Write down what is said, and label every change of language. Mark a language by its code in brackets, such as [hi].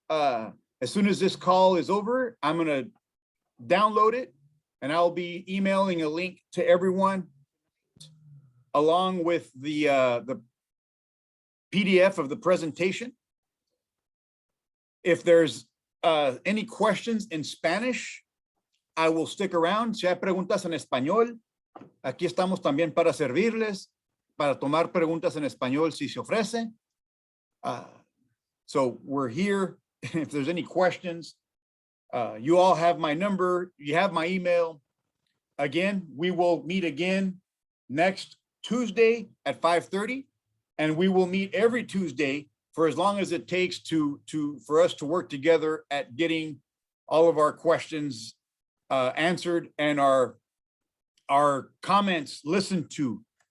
[en] As soon as this call is over, I'm going to download it and I'll be emailing a link to everyone along with the PDF of the presentation. If there's any questions in Spanish, I will stick around. [es] Si hay preguntas en español, aquí estamos también para servirles, para tomar preguntas en español si se ofrece. [en] So we're here. If there's any questions, you all have my number. You have my email. Again, we will meet again next Tuesday at 5:30, and we will meet every Tuesday for as long as it takes for us to work together at getting all of our questions answered and our comments listened to.